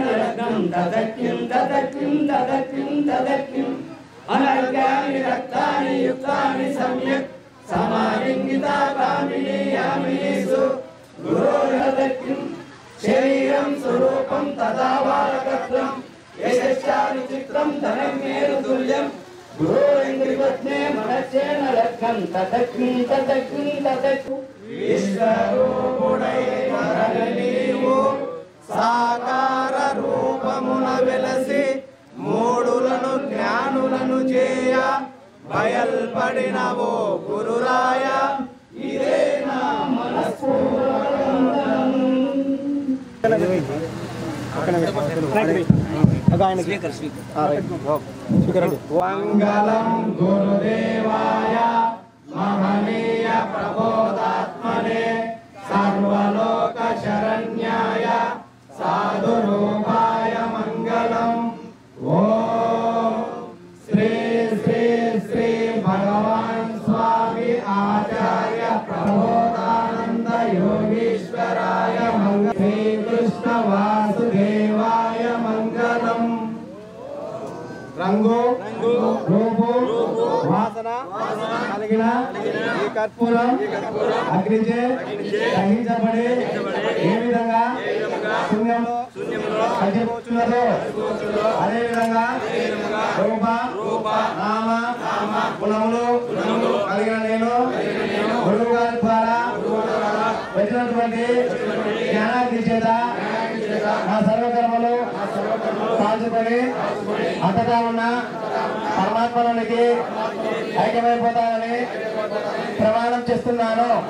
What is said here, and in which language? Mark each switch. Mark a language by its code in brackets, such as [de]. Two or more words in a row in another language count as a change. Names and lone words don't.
[sa] लग्नं ततकिं ततकिं ततकिं ततकिं अनर्घ्यानि रक्तानि युक्तानि सम्यक् समालिङ्गिता कामिनी यामिनीषु गुरोरतकिं शरीरं स्वरूपं तथा बालकत्वं यशश्चापि चित्रं धनं मेरुतुल्यं गुरोरङ्घ्रिपद्मे मनश्चेन लग्नं ततकिं ततकिं ततकिं [te] విశ్వరూపుడైనరగనీవు సాకార రూపమున వెలసి మూడులను జ్ఞానులను చేయ బయల్పడినవో గురురాయ ఇదే నా మనస్సు [sa] మంగళం గురుదేవాయ महनीय प्रबोधात्मने सर्वलोक शरण्याय साधुरूपाय मंगलम् ओम श्री श्री श्री भगवान स्वामी आचार्य प्रबोधानंद योगीश्वराय मंगलम् श्री कृष्ण वासुदेवाय मंगलम् [te] రంగో రూపో వాసన కలిగిన ఈ కర్పూరం అగ్నిచే దహించబడి ఏ విధంగా శూన్యంలో కలిసిపోతున్నదో అదే విధంగా రూప నామ గుణములు కలిగిన నేను గురువు గారి ద్వారా వచ్చినటువంటి జ్ఞానాగ్ని చేత నా సర్వకర్మలు కాల్చుకొని అంతటా ఉన్న పరమాత్మలోనికి ఐక్యమైపోతానని ప్రమాణం చేస్తున్నాను.